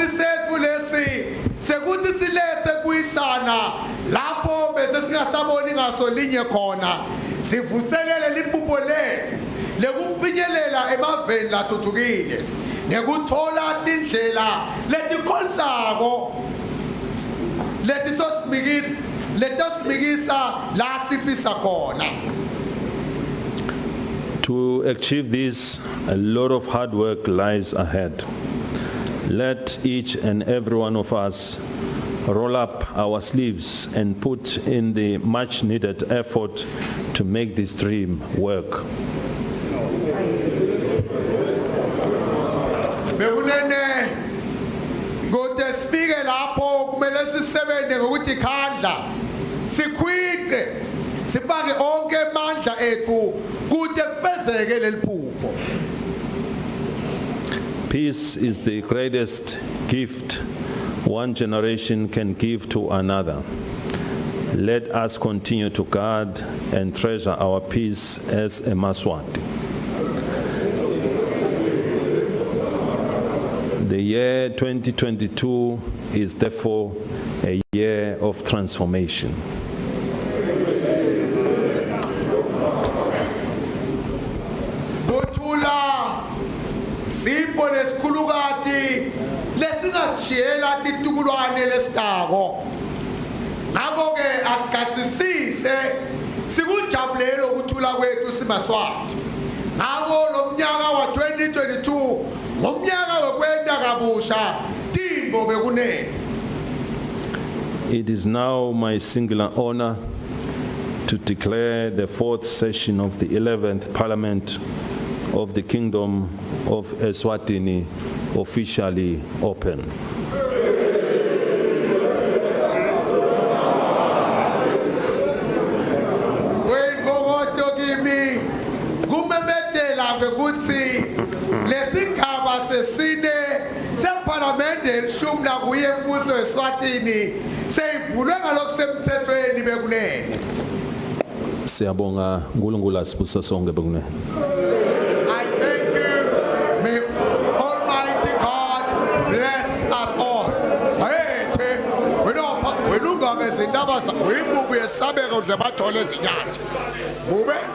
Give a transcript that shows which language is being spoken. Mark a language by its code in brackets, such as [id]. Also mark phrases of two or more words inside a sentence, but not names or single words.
[ss] sethu lesi sekuthi silethe kuyisana lapho bese singasaboni ngaso linye khona sivuselele liphupho lethu lekufinyelela emaveni lathuthukile nekuthola tindlela letikhonsako letosmikisa la sifisa khona. [en] To achieve this, a lot of hard work lies ahead. Let each and every one of us roll up our sleeves and put in the much needed effort to make this dream work. [ss] Bekunene ngode sifike lapho kumele sisebenze ngokuthi khandla sikhwithe sibake onke amandla ethu kude kufezeke leliphupho. [en] Peace is the greatest gift one generation can give to another. Let us continue to guard and treasure our peace as a Maswati. The year 2022 is therefore a year of transformation. [ss] Simple esikhulukati lesingasishiyela titukulwane lesitako. Ngakho ke asikhathisise sikujabulele ukuthula kwethu siMaswati. Ngakho lo mnyaka wa 2022 ngomnyaka wokwenda kabusha timbo bekunene. [en] It is now my singular honor to declare the fourth session of the 11th Parliament of the Kingdom of Eswatini officially open. [ss] Lesigaba sesine seParlamente elishumi nakuye embuso weSwatini seyivulwe ngalokusemthethweni bekunene. Siyabonga uNkulunkulu asibusa sonke bekunene. [en] I thank you. May Almighty God bless us all. [ss] Ayethe wena ungake izindaba uyimbubu yesabeko nje bathole izinyathi. Bube